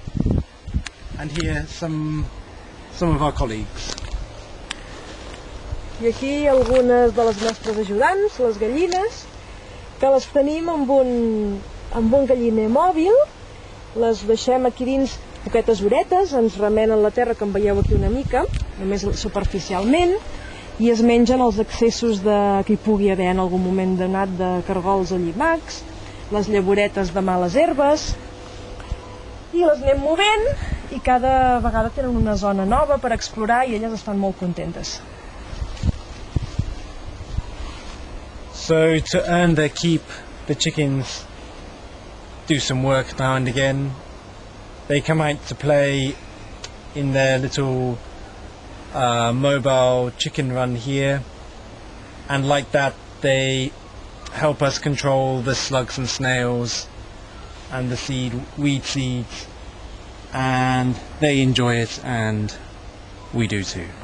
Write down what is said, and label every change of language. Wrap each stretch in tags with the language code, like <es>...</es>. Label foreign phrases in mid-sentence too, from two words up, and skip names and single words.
<en>And here some of our colleagues.</en> <ca>I aquí algunes de les nostres ajudants, les gallines, que les tenim amb un galliner mòbil. Les deixem aquí dins poquetes horetes, ens remenen la terra, que em veieu aquí una mica, només superficialment, i es mengen els excessos que hi pugui haver en algun moment donat de cargols o llimacs, les llavoretes de males herbes, i les anem movent, i cada vegada tenen una zona nova per explorar i elles estan molt contentes.</ca> <en>So to earn their keep, the chickens do some work now and again. They come out to play in their little mobile chicken run here, and like that they help us control the slugs and snails and the weed seeds, and they enjoy it and we do too.</en>